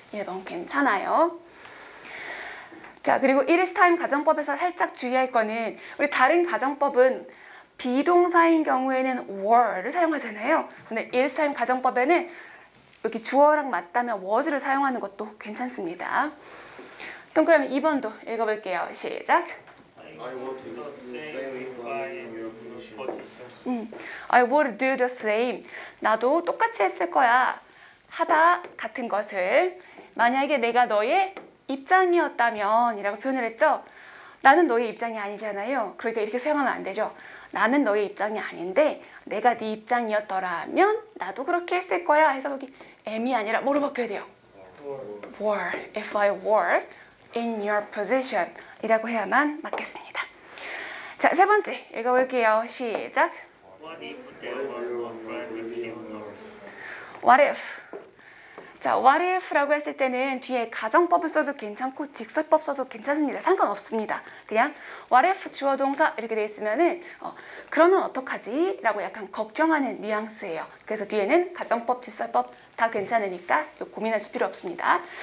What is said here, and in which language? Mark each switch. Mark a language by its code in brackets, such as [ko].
[ko] 1번 괜찮아요. 자, 그리고 it is time 가정법에서 살짝 주의할 거는 우리 다른 가정법은 비동사인 경우에는 were를 사용하잖아요. 근데 it is time 가정법에는 여기 주어랑 맞다면 was를 사용하는 것도 괜찮습니다. 동그라미 2번도 읽어볼게요. 시작. [en] I would do the same if I in your position. I would do the same. [ko] 나도 똑같이 했을 거야. 하다 같은 것을. 만약에 내가 너의 입장이었다면 이라고 표현을 했죠. 나는 너의 입장이 아니잖아요. 그러니까 이렇게 사용하면 안 되죠. 나는 너의 입장이 아닌데 내가 네 입장이었더라면 나도 그렇게 했을 거야 해서 여기 am이 아니라 뭐로 바뀌어야 돼요? [en] were. If I were in your position [ko] 이라고 해야만 맞겠습니다. 자, 세 번째 읽어볼게요. 시작. [en] What if there was one friend with him? What if? [ko] 자, what if라고 했을 때는 뒤에 가정법을 써도 괜찮고 직설법 써도 괜찮습니다. 상관없습니다. 그냥 what if 주어 동사 이렇게 돼 있으면은 그러면 어떡하지? 라고 약간 걱정하는 뉘앙스예요. 그래서 뒤에는 가정법, 직설법 다 괜찮으니까 고민하실 필요 없습니다.